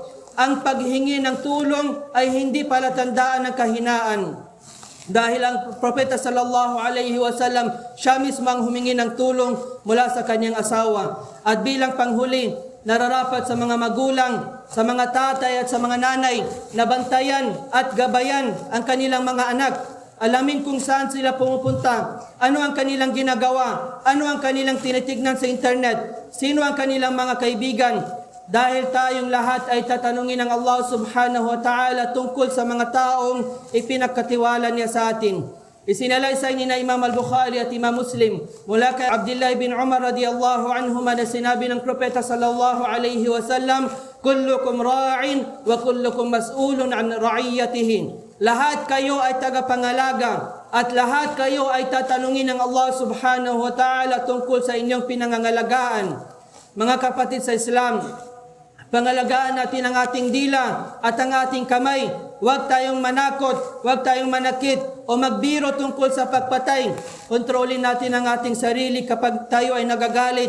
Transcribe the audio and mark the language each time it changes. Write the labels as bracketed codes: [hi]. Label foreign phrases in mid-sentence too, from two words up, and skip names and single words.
[tl] Ang paghingi ng tulong ay hindi palatandaan ng kahinaan. Dahil ang propeta [ar] صلى الله عليه وسلم, [tl] siya mismo ang humingi ng tulong mula sa kanyang asawa. At bilang panghuli, nararapat sa mga magulang, sa mga tatay at sa mga nanay na bantayan at gabayan ang kanilang mga anak. Alamin kung saan sila pumupunta, ano ang kanilang ginagawa, ano ang kanilang tinitignan sa internet, sino ang kanilang mga kaibigan. Dahil tayong lahat ay tatanungin ng Allah [ar] سبحانه وتعالى [tl] tungkol sa mga taong ipinagkatiwala niya sa atin. Isinalay sa inyo na Imam al-Bukhari at Imam Muslim mula kay Abdullah bin Umar [ar] رضي الله عنهما [tl] na sinabi ng propeta [ar] صلى الله عليه وسلم, كلكم راع وكلكم مسؤول عن رعيته. [tl] Lahat kayo ay tagapangalaga at lahat kayo ay tatanungin ng Allah [ar] سبحانه وتعالى [tl] tungkol sa inyong pinangangalagaan. Mga kapatid sa Islam, pangalagaan natin ang ating dila at ang ating kamay. Huwag tayong manakot, huwag tayong manakit o magbiro tungkol sa pagpatay. Kontrolin natin ang ating sarili kapag tayo ay nagagalit.